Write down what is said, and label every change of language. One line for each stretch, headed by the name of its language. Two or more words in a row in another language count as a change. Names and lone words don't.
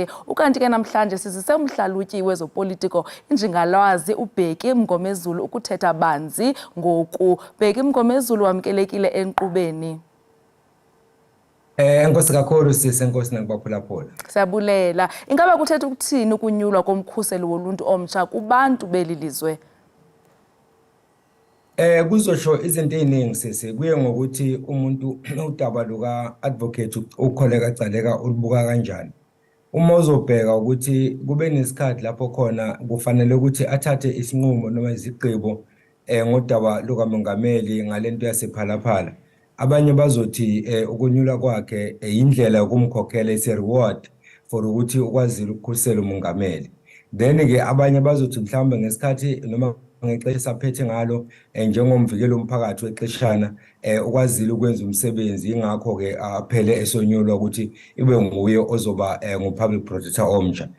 Xhosa: Ukanti ke namhlanje sizise umhlalutyi wezopolitiko injingalwazi uBheki Mngomezulu ukuthetha banzi ngoku. Bheki Mngomezulu wamkelekile enkqubeni. Enkosi kakhulu sisi, enkosi nangibaphulaphula. Siyabulela. Ingaba kuthetha ukuthini ukunyulwa komkhuseli woluntu omtsha kubantu belilizwe?
Zulu: Kuzosho izinto eziningi sisi, kuye ngokuthi umuntu udaba luka advocate uKholeka Gcaleka ulibuka kanjani. Uma uzobheka ukuthi kube nesikhathi lapho khona kufanele ukuthi athathe isinqumo noma izigqibo ngodaba lukamongameli ngalento yasephalaphala. Abanye bazothi ukunyula kwakhe indlela yokumkhokhela ise-
English: reward for
Zulu: ukuthi ukwazile ukukhusela umongameli. Then ke abanye bazothi mhlawumbe ngesikhathi noma ngexesha aphethe ngalo njengomvikeli womphakathi wexeshana ukwazile ukwenza umsebenzi, ingakho ke aphele esonyulwa ukuthi ibe nguye ozoba ngu-
English: public protector
Zulu: omtsha.